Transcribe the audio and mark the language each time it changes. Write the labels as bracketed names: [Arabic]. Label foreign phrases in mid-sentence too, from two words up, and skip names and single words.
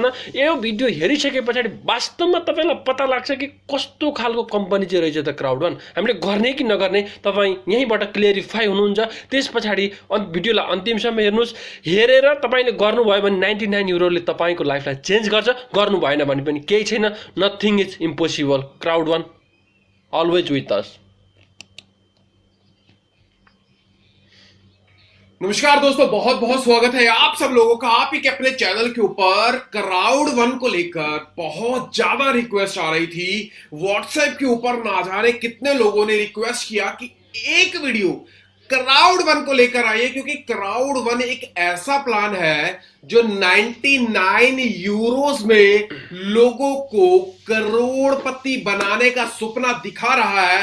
[Nepali] यो भिडियो हेरिसके पछाडि वास्तवमा तपाईँलाई पत्ता लाग्छ कि कस्तो खालको कम्पनी चाहिँ रहेछ त क्राउड वान, हामीले गर्ने कि नगर्ने। तपाईँ यहीँबाट क्लियरिफाई हुनुहुन्छ। त्यस पछाडि भिडियोलाई अन्तिमसम्म हेर्नुहोस्। हेरेर तपाईँले गर्नुभयो भने 99 युरोले तपाईँको लाइफलाई चेन्ज गर्छ, गर्नु भएन भने पनि केही छैन। [English] Nothing is impossible. Crowd One always with us. [Hindi] नमस्कार दोस्तों, बहुत बहुत स्वागत है आप सब लोगों का आप ही के अपने चैनल के ऊपर। क्राउड वन को लेकर बहुत ज्यादा रिक्वेस्ट आ रही थी व्हाट्सएप के ऊपर। ना जाने कितने लोगों ने रिक्वेस्ट किया कि एक वीडियो क्राउड वन को लेकर आइए, क्योंकि क्राउड वन एक ऐसा प्लान है जो 99 यूरोस में लोगों को करोड़पति बनाने का सपना दिखा रहा है।